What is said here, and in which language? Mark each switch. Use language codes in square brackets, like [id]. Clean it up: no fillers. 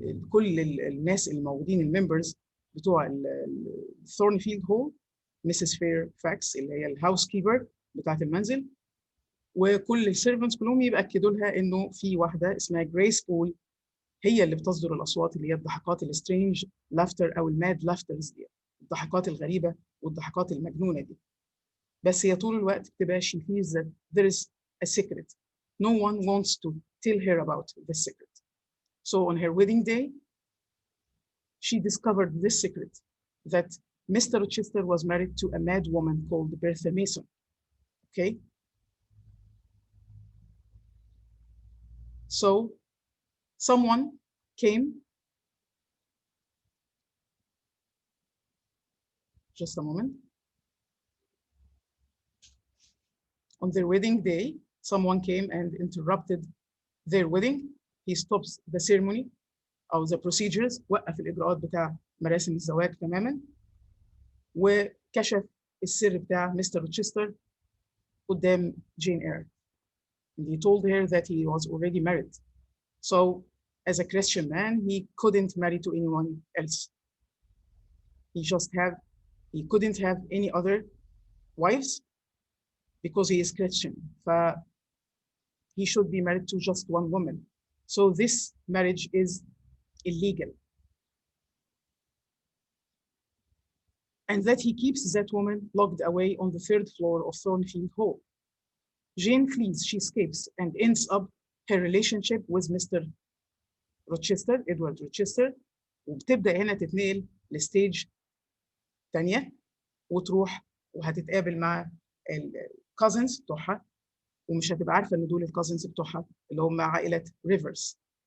[ar] كل الناس الموجودين الممبرز بتوع ثورنفيلد هول, مسز فير فاكس اللي هي الهاوس كيبر بتاعت المنزل, وكل السيرفنتس كلهم يبأكدوا لها انه في واحده اسمها جريس بول هي اللي بتصدر الاصوات اللي هي الضحكات السترينج لافتر او الماد لافترز دي, الضحكات الغريبه والضحكات المجنونه دي. بس هي طول الوقت بتبقى [en] she feels that there is a secret. No one wants to tell her about the secret. So on her wedding day, she discovered this secret, that Mr. Rochester was married to a mad woman called Bertha Mason. Okay? So someone came, just a moment. On their wedding day, someone came and interrupted their wedding. He stops the ceremony أو the procedures, [ar] وقف الإجراءات بتاع مراسم الزواج تماما، وكشف السر بتاع مستر روتشستر قدام جين اير. [en] He told her that he was already married. So as a Christian man, he couldn't marry to anyone else. He couldn't have any other wives because he is Christian. He should be married to just one woman. So this marriage is illegal. And that he keeps that woman locked away on the 3rd floor of Thornfield Hall. Jane flees, she escapes, and ends up her relationship with Mr. [ar] روتشستر، إدوارد روتشستر، وبتبدأ هنا تتنقل لستيج تانية وتروح وهتتقابل مع الكازنز بتوعها، ومش هتبقى عارفة إن دول الكازنز بتوعها اللي هم عائلة ريفرز.